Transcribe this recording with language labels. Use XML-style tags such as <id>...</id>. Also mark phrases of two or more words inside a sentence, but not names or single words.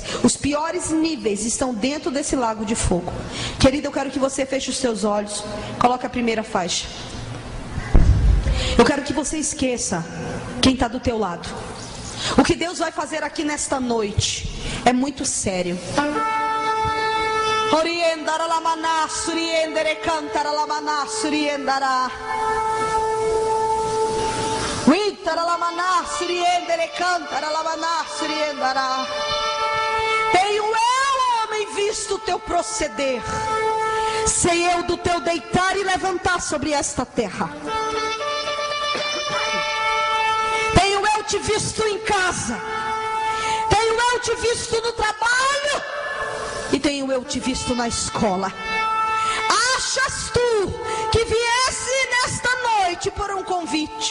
<pt>Os piores níveis estão dentro desse lago de fogo. Querida, eu quero que você feche os seus olhos. Coloque a primeira faixa. Eu quero que você esqueça quem está do teu lado. O que Deus vai fazer aqui nesta noite é muito sério. Oriendara lamana, suriendere cantara lamana, suriendara. Vitara lamana, suriendere cantara lamana, suriendara. visto o teu proceder. Sei eu do teu deitar e levantar sobre esta terra. Tenho eu te visto em casa. Tenho eu te visto no trabalho. E tenho eu te visto na escola. Achas tu que viesse nesta noite por um convite?</pt>